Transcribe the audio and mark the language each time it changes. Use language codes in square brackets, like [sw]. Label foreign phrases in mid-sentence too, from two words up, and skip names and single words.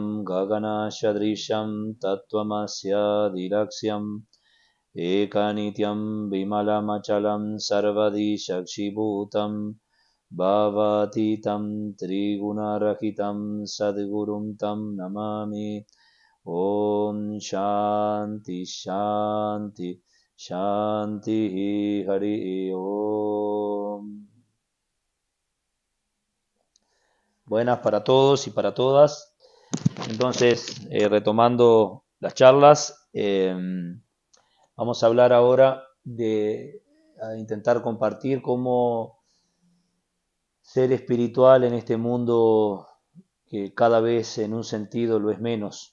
[sa] गगन सदृशं तत्त्वमस्य दिलक्ष्यं एकनित्यं विमलमचलं सर्वधी साक्षिभूतं भावातीतं त्रिगुणरहितं सद्गुरुं तं नमामि ॐ शान्ति शान्ति शान्ति हरि ॐ. [es] Buenas para todos y para todas. Entonces, retomando las charlas, vamos a hablar ahora a intentar compartir cómo ser espiritual en este mundo que cada vez en un sentido lo es menos.